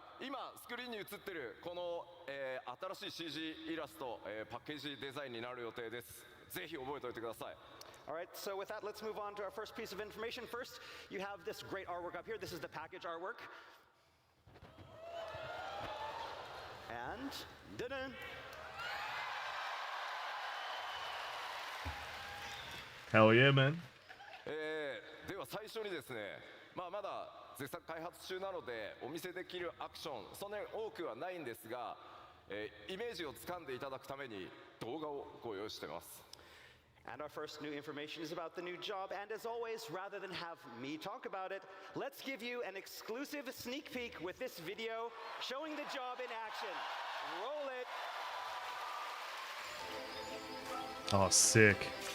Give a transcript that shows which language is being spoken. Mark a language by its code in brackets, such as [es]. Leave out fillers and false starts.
[ja] 今スクリーンに映ってるこの、新しい CG イラスト、パッケージデザインになる予定です。ぜひ覚えておいてください。 [en] All right, so with that, let's move on to our first piece of information. First, you have this great artwork up here. This is the package artwork. And, dun-dun. Hell yeah, man. [ja] では最初にですね、まだ絶賛開発中なのでお見せできるアクションそんなに多くはないんですが、イメージをつかんでいただくために動画をご用意してます。 [en] And our first new information is about the new job. And as always, rather than have me talk about it, let's give you an exclusive sneak peek with this video showing the job in action. Roll it. Oh, sick.